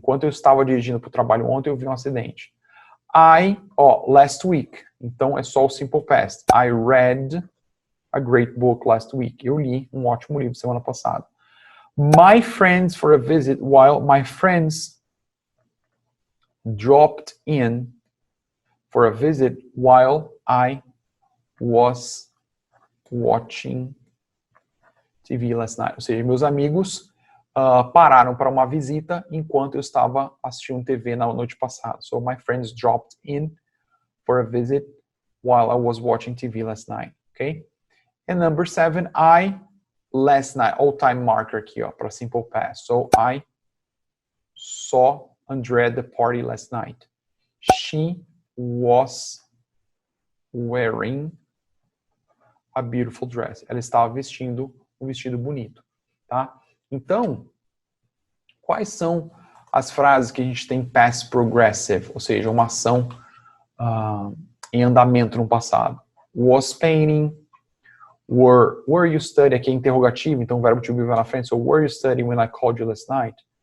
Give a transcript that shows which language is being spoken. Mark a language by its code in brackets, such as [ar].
[pt] Enquanto eu estava dirigindo para o trabalho ontem, eu vi um acidente. [en] Last week. [pt] Então, é só o simple past. [en] I read a great book last week. [pt] Eu li um ótimo livro semana passada. [en] My friends for a visit while my friends dropped in for a visit while I was watching TV last night. [pt] Ou seja, meus amigos pararam para uma visita enquanto eu estava assistindo TV na noite passada. [en] So, my friends dropped in for a visit while I was watching TV last night. Okay? And number 7, last night, all-time marker [pt] aqui, ó, para [en] simple past. So, I saw Andrea at the party last night. She was wearing a beautiful dress. [pt] Ela estava vestindo um vestido bonito, tá? Então, quais são as frases que a gente tem past progressive, ou seja, uma ação em andamento no passado? [en] Was painting, were you studying, [pt] aqui é interrogativo, então o verbo to be vai na frente, [en] so were you studying when I called you last night?